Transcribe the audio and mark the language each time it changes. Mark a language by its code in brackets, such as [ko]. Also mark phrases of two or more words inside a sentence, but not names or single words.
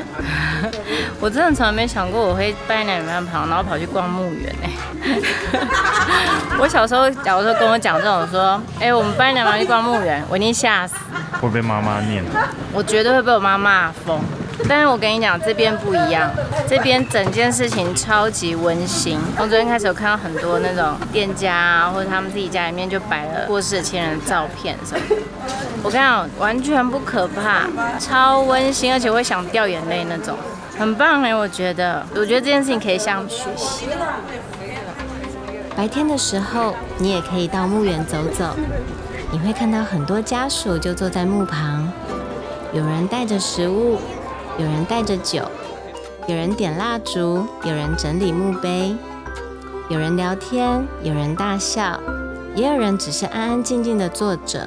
[zh] 我真的從來沒想過我會半夜2點半然後跑去逛墓園哎。我小時候，假如說跟我講這種說，我們半夜2點半去逛墓園，我一定嚇死。會被媽媽念。我絕對會被我媽罵瘋。但是我跟你講，這邊不一樣，這邊整件事情超級溫馨。我昨天開始有看到很多那種店家啊，或者他們自己家裡面就擺了過世的親人的照片什麼的。我跟你講，完全不可怕，超溫馨，而且會想掉眼淚那種，很棒哎！我覺得這件事情可以向他們學習。白天的時候，你也可以到墓園走走，你會看到很多家屬就坐在墓旁，有人帶着食物，有人帶着酒，有人點蠟燭，有人整理墓碑，有人聊天，有人大笑，也有人只是安安靜靜地坐着。